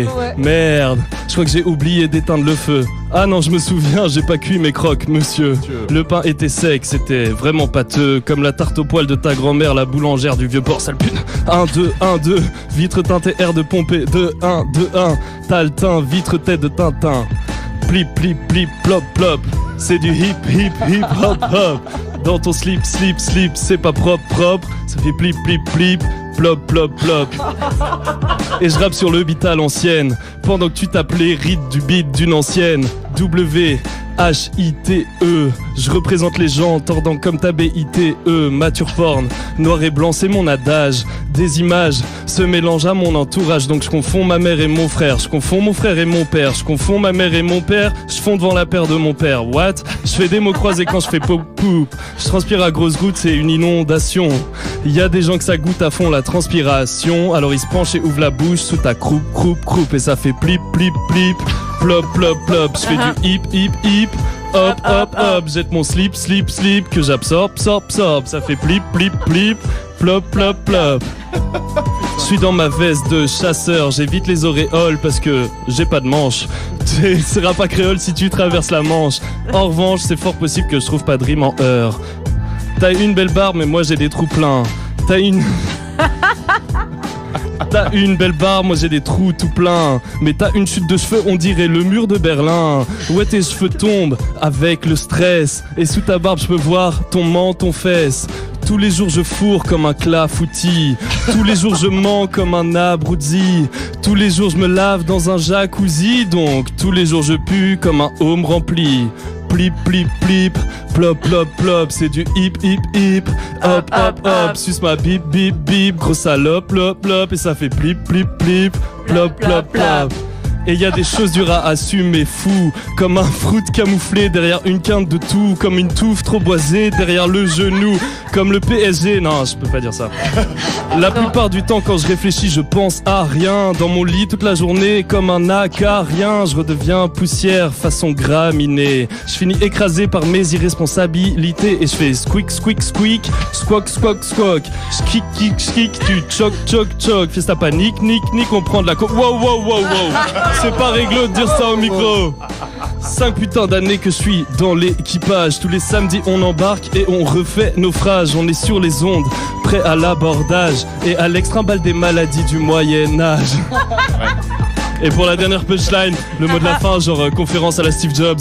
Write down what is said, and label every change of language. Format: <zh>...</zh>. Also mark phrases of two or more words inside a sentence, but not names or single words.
<fr>Merde, je crois que j'ai oublié d'éteindre le feu. Ah non, je me souviens, j'ai pas cuit mes croques, monsieur. Le pain était sec, c'était vraiment pâteux, comme la tarte au poil de ta grand-mère, la boulangère du vieux port, sale pute. 1, 2, 1, 2, vitre teintée air de pomper. 2, 1, 2, 1, t'as le teint, vitre tête de Tintin. Plip, plip, plip, plop, plop. C'est du hip, hip, hip, hop, hop. Dans ton slip, slip, slip, c'est pas propre, propre. Ça fait plip, plip, plip, plop, plop, plop. Et je rappe sur le beat à l'ancienne, pendant que tu t'appelais rite du beat d'une ancienne.</fr> <en>W-H-I-T-E.</en> <fr>Je représente les gens tordant comme ta B-I-T-E.</fr> <en>Mature porn,</en> <fr>noir et blanc, c'est mon adage. Des images se mélangent à mon entourage, donc je confonds ma mère et mon frère. Je confonds mon frère et mon père. Je confonds ma mère et mon père. Je fonds devant la paire de mon père.</fr> <en>What?</en> <fr>Je fais des mots croisés quand je fais pop poop. Je transpire à grosses gouttes, c'est une inondation. Il y a des gens que ça goûte à fond la transpiration. Alors ils se penchent et ouvrent la bouche sous ta croupe, croupe, croupe. Et ça fait plip, plip, plip. Plop, plop, plop. Je fais du hip, hip, hip. Hop, hop, hop. Jette mon slip, slip, slip. Que j'absorbe, sorbe, sorbe. Ça fait plip, plip, plip. Plop, plop, plop. Je suis dans ma veste de chasseur. J'évite les auréoles parce que j'ai pas de manche. Tu seras pas créole si tu traverses la Manche. En revanche, c'est fort possible que je trouve pas de rime en heure. T'as une belle barbe, mais moi j'ai des trous pleins. T'as une belle barbe, moi j'ai des trous tout pleins. Mais t'as une chute de cheveux, on dirait le mur de Berlin. Ouais, tes cheveux tombent avec le stress. Et sous ta barbe, je peux voir ton menton fesse. Tous les jours je fourre comme un clafoutis. Tous les jours je mens comme un abruti. Tous les jours je me lave dans un jacuzzi. Donc tous les jours je pue comme un home rempli. Plip, plip, plip, plop, plop, plop. C'est du hip, hip, hip. Hop, hop, hop. Suce ma bip, bip, bip. Gros salope, plop, plop. Et ça fait plip, plip, plip. Plop, plop, plop. Et y a des choses dures à assumer, fou. Comme un fruit camouflé derrière une quinte de tout. Comme une touffe trop boisée derrière le genou. Comme le PSG, non je peux pas dire ça. La plupart du temps quand je réfléchis je pense à rien. Dans mon lit toute la journée comme un acarien. Je redeviens poussière façon graminée. Je finis écrasé par mes irresponsabilités. Et je fais squeak squeak squeak. Squawk squawk squawk. Schkick kick kick. Tu choc choc choc. Fais ta panique nique nique. On prend de la wow wow wow wow. C'est pas réglo de dire ça au micro. 5 putains d'années que je suis dans l'équipage. Tous les samedis on embarque et on refait naufrage. On est sur les ondes, prêt à l'abordage. Et à l'extrimballe des maladies du Moyen-Âge. Et pour la dernière punchline, le mot de la fin, genre conférence à la Steve Jobs.</fr>